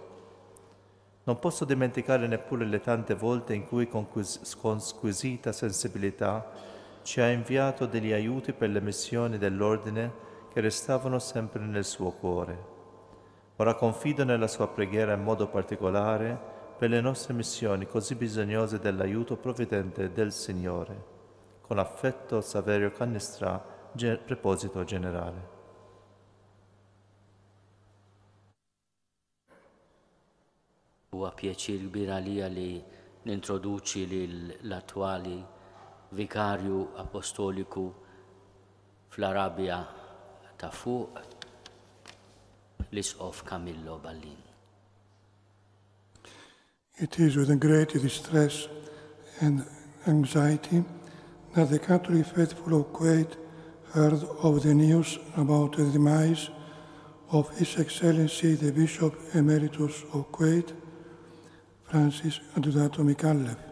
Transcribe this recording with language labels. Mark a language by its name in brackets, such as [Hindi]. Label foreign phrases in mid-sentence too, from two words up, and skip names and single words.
[Italian] Non posso dimenticare neppure le tante volte in cui con squisita sensibilità ci ha inviato degli aiuti per le missioni dell'ordine che restavano sempre nel suo cuore. Ora confido nella sua preghiera in modo particolare per le nostre missioni così bisognose dell'aiuto provvidente del Signore. Con affetto, Saverio Cannistra, Preposito Generale. [Maltese] Huwa pjaċir kbir għalija li nintroduċi l-attwali Vikarju Apostoliku fl-Arabja ta' fuq, l-Isqof Camillo Ballin. [English] It is with great distress and anxiety that the Catholic faithful of Kuwait heard of the news about the demise of His Excellency the Bishop Emeritus of Kuwait, Francis Adeodato Micallef.